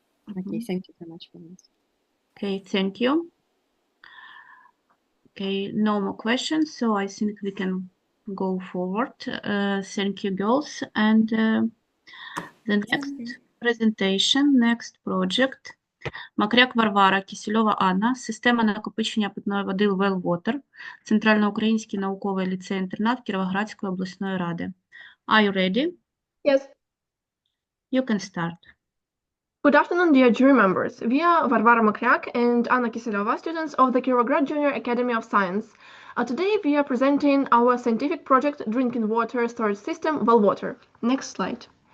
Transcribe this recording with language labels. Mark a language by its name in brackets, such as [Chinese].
[English] Okay, thank you very much for this. Okay, thank you. Okay, no more questions, so I think we can go forward. Thank you, girls. And The next presentation, next project. [Ukrainian] Макряк Варвара, Кісельова Анна, система накопичення питної води Well Water, Центральноукраїнський науковий ліцей-інтернат Кіровоградської обласної ради. [English] Are you ready? Yes. You can start. Good afternoon, dear jury members. We are Varvara Makryak and Anna Kiselova, students of the Kirovograd Junior Academy of Science. Today we are presenting our scientific project, Drinking Water Storage System, Well Water. Next slide.